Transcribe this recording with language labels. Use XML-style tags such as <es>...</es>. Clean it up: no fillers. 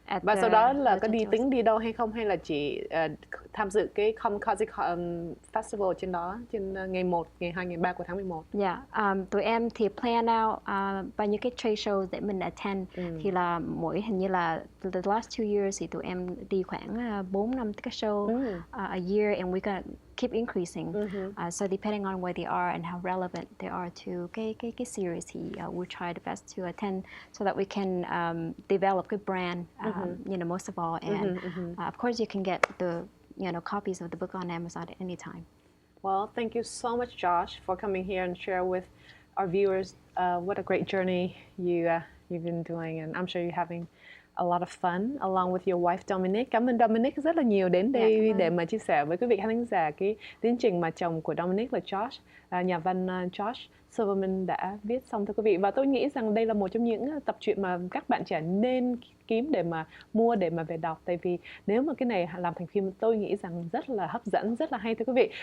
<vi>Và sau đó là có đi tính đi đâu hay không, hay là chỉ tham dự cái Kamikaze Festival trên đó, trên ngày 1, ngày 2, ngày 3 của tháng 11? Yeah, tụi em thì plan out bao nhiêu cái trade shows để mình attend. Thì là hình như là</vi> <en>the last 2 years</en> <vi>thì tụi em đi khoảng 4-5 cái show</vi> <en>a year, and we're gonna keep increasing. So depending on where they are and how relevant they are to</en> <vi>cái series, thì</vi> <en>we'll try the best to attend so that we can develop a brand, most of all. And of course, you can get the copies of the book on Amazon at any time. Well, thank you so much, Josh, for coming here and share with our viewers what a great journey you've been doing, and I'm sure you're having a lot of fun along with your wife Dominic.</en> <vi>Cảm ơn Dominic rất là nhiều đến đây để mà chia sẻ với quý vị khán giả cái tiến trình mà chồng của Dominic là Josh, nhà văn Josh Silverman đã viết xong, thưa quý vị. Và tôi nghĩ rằng đây là một trong những tập truyện mà các bạn trẻ nên kiếm để mà mua, để mà về đọc. Tại vì nếu mà cái này làm thành phim, tôi nghĩ rằng rất là hấp dẫn, rất là hay, thưa quý vị.</vi>